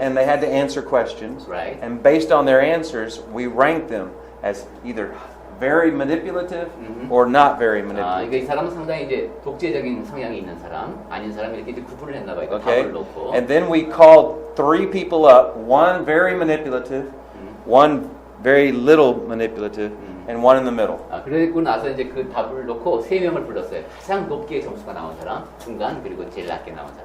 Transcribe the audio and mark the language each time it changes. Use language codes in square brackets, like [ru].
[en] and they had to answer questions. Right. And based on their answers, we ranked them as either very manipulative or not very manipulative. [ko] 그러니까 이 사람은 상당히 이제 독재적인 성향이 있는 사람, 아닌 사람 이렇게 이제 구분을 했나 봐요. [en] Okay, [ko] 답을 놓고. [en] and then we called 3 people up: one very manipulative, one very little manipulative, and one in the middle. [ko] 그러고 나서 이제 그 답을 놓고 3명을 불렀어요. 가장 높게 점수가 나온 사람, 중간 그리고 제일 낮게 나온 사람.